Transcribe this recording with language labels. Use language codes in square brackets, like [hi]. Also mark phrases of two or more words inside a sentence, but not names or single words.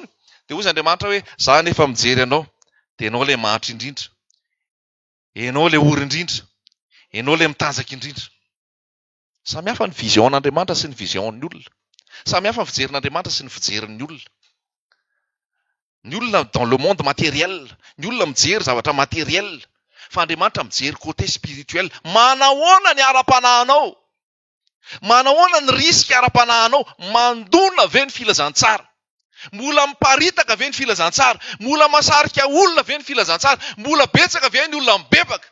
[mg] De hoy Andriamanitra hoe za nefa mijery anao, de ianao le mahatra indrindra, ianao le ory indrindra, ianao le mitanjaka indrindra. Samy hafa ny vision'Andriamanitra sy ny vision'ny olona. Samy hafa ny fijerin'Andriamanitra sy ny fijerin'ny olona. Ny olona [fr] dans le monde matériel, [mg] ny olona mijery zavatra matériel, fa Andriamanitra mijery [fr] côté spirituel. [mg] Manahoana ny ara-panahinao? Manahoana ny risky ara-panahinao? Mandona ve ny filazantsara? Mbola miparitaka ve ny filazantsara? Mbola masarika olona ve ny filazantsara? Mbola betsaka ve ny olona mibebaka?